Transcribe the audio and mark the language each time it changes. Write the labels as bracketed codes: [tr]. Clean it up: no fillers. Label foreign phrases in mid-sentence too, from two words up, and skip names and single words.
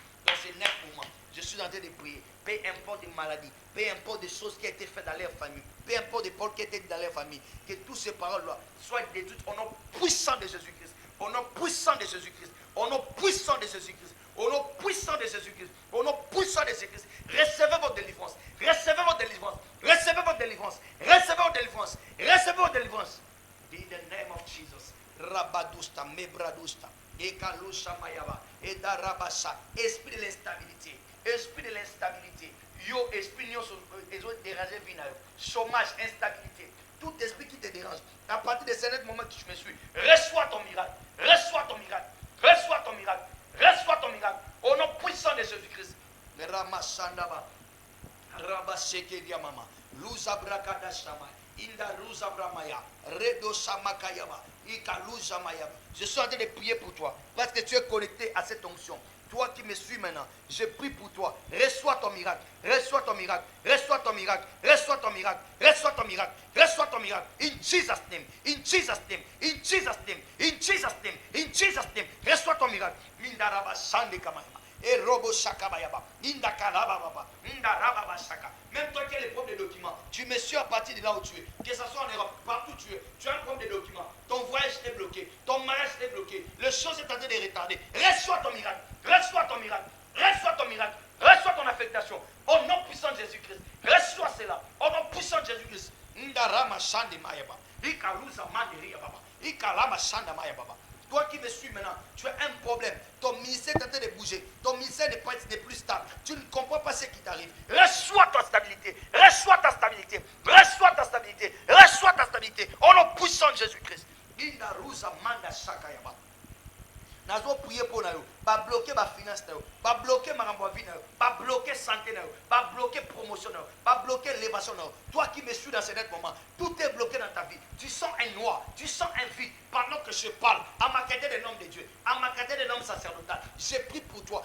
[fr] Dans ces 9 moments, je suis en train de prier. Peu importe les maladies, peu importe des choses qui ont été faites dans leur famille, peu importe des paroles qui ont été dites dans leur famille, que toutes ces paroles-là soient détruites au nom puissant de Jésus-Christ. Au nom puissant de Jésus-Christ. Au nom puissant de Jésus-Christ. Au nom puissant de Jésus-Christ. Au nom puissant de Jésus-Christ. Recevez votre délivrance. Recevez votre délivrance. Recevez votre délivrance. Recevez votre délivrance. Recevez votre délivrance. [en] In the name of Jesus. Rabadusta, Mebradusta, Ekalusha Mayaba, Edarabasha. [fr] Esprit de l'instabilité. Esprit de l'instabilité. Yo, esprit de déranger vinayo. Chômage, instabilité. Tout esprit qui te dérange. À partir de ce moment que tu me suis, reçois ton miracle. Reçois ton miracle. Reçois ton miracle. Reçois ton miracle. Au nom puissant de Jésus-Christ. Ramasandaba. Rabaseke diamama. Luza brakada shama. Inda ruza bramaya. Redo samakayaba. Ika luza mayaba. Je suis en train de prier pour toi. Parce que tu es connecté à cette onction. Toi qui me suis maintenant, je prie pour toi. Reçois ton miracle. Reçois ton miracle. Reçois ton miracle. Reçois ton miracle. Reçois ton miracle. Reçois ton miracle. [en] In Jesus' name. In Jesus' name. In Jesus' name. In Jesus' name. In Jesus' name. [fr] Reçois ton miracle. Mindaraba sande kamaya. Et robo shakabayaba. Inda kalababa. Inda rababa shaka. Même toi qui as les problèmes de documents, tu me suis à partir de là où tu es. Que ce soit en Europe, partout où tu es. Tu as un problème de documents. Ton voyage est bloqué. Ton mariage est bloqué. Le chose est en train de retarder. Reçois ton miracle. Reçois ton miracle. Reçois ton miracle. Reçois ton affectation. Au nom puissant de Jésus-Christ. Reçois cela. Au nom puissant de Jésus-Christ. Inda rama shande mayaba. Ika luza manderi baba. Ika lama shanda mayaba. Toi qui me suis maintenant, tu as un problème. Ton ministère est en train de bouger. Ton ministère n'est plus stable. Tu ne comprends pas ce qui t'arrive. Reçois ta stabilité. Reçois ta stabilité. Reçois ta stabilité. Reçois ta stabilité. Au nom puissant de Jésus-Christ. Inda ruza manda shakayaba. Nazo prier pour nous, pas bloquer ma finance, pas bloquer ma vie, pas bloquer santé, pas bloquer promotion, pas bloquer l'évasion. Toi qui me suis dans ce moment, tout est bloqué dans ta vie. Tu sens un noir, tu sens un vide pendant que je parle. À ma qualité de l'homme de Dieu, à ma qualité de l'homme sacerdotal, j'ai pris pour toi.